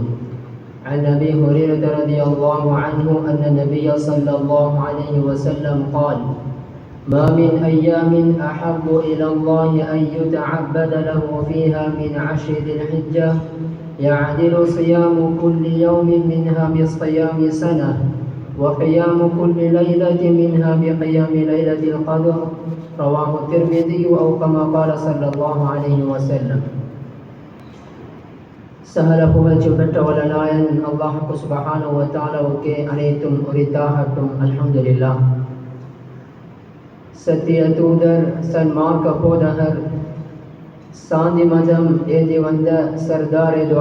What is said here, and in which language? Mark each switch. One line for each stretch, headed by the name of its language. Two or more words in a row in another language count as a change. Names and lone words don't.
Arabic: عن أبي هريرة رضي الله عنه أن النبي صلى الله عليه وسلم قال: ما من أيام أحب إلى الله أن يتعبد له فيها من 10 ذي الحجة يعدل صيام كل يوم منها بصيام سنة، وقيام كل ليلة منها بقيام ليلة القدر. رواه الترمذي أو كما قال صلى الله عليه وسلم.
Tamil: சகல புகழ்ச்சி பெற்ற வல்லநாயன் அல்லாஹ்
Arabic: سبحانه و تعالى
Tamil: அனைத்தும் உரித்தாகட்டும். அல்ஹம்துலில்லாஹ். சத்திய தூதர், சன்மார்க்க போதகர், சாந்தி மதம் ஏந்தி வந்த சர்தார் து